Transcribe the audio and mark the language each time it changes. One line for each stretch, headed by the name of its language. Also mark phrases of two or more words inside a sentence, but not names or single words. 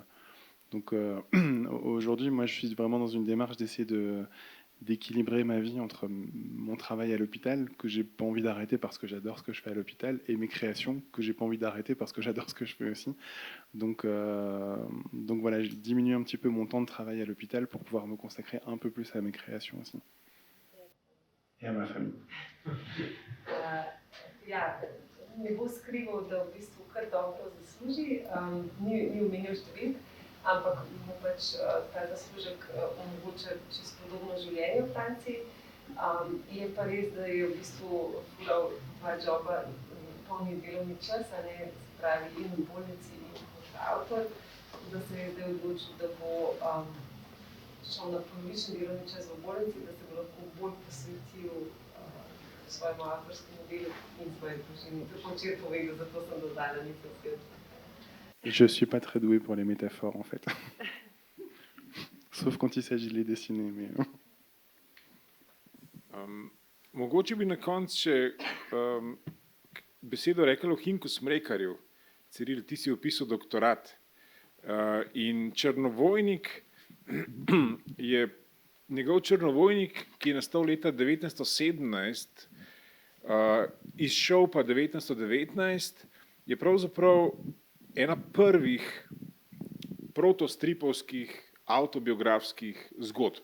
French: Donc aujourd'hui, moi, je suis vraiment dans une démarche d'essayer d'équilibrer ma vie entre mon travail à l'hôpital, que j'ai pas envie d'arrêter parce que j'adore ce que je fais à l'hôpital, et mes créations, que j'ai pas envie d'arrêter parce que j'adore ce que je fais aussi. Donc voilà, je diminue un petit peu mon temps de travail à l'hôpital pour pouvoir me consacrer un peu plus à mes créations aussi. Et à ma famille.
Slovenian: Ja, ne bo skrival, da v bistvu kar dobro zasluži, ni omenil številk, ampak mu pač ta zaslužek omogoča čisto podobno življenje v Franciji. Je pa res, da je v bistvu fural dva joba, polni delovni čas, a ne, se pravi in v bolnici in kot avtor, da se je zdaj odločil, da bo šel na polovični delovni čas v bolnici, da se bo lahko bolj posvetil svojemu avtorskemu delu in svoji družini. To je včeraj povedal, zato sem dodala nekaj svet.
French: Je suis pas très doué pour les métaphores en fait. Sauf quand il s'agit de les dessiner. Mais...
Slovenian: Mogoče bi na koncu še besedo rekel o Hinku Smrekarju. Ciril, ti si opisal doktorat. In Črnovojnik je njegov Črnovojnik, ki je nastal leta 1917, izšel pa 1919, je pravzaprav ena prvih protostripovskih avtobiografskih zgodb.